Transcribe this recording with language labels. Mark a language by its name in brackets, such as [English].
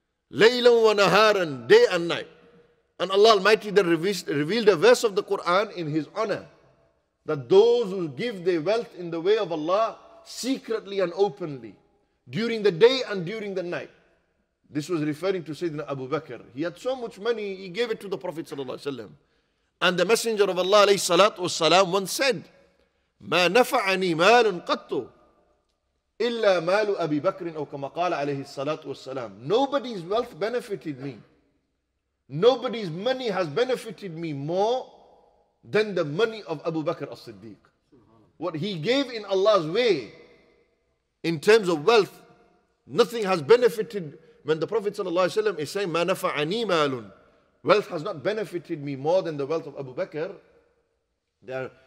[Arabic] Laylan wa naharan, [English] day and night. And Allah Almighty then revealed a verse of the Quran in His honor, that those who give their wealth in the way of Allah, secretly and openly, during the day and during the night. This was referring to Sayyidina Abu Bakr. He had so much money, he gave it to the Prophet ﷺ. And the Messenger of Allah ﷺ once said, [Arabic] ما نفعني مال قط إلا مال أبي بكر أو كما قال عليه الصلاة والسلام. [English] Nobody's wealth benefited me. Nobody's money has benefited me more than the money of Abu Bakr as-Siddiq. What he gave in Allah's way, in terms of wealth, nothing has benefited. When the Prophet ﷺ is saying, [Arabic] مَا نَفَعَنِي مَالٌ, [English] wealth has not benefited me more than the wealth of Abu Bakr.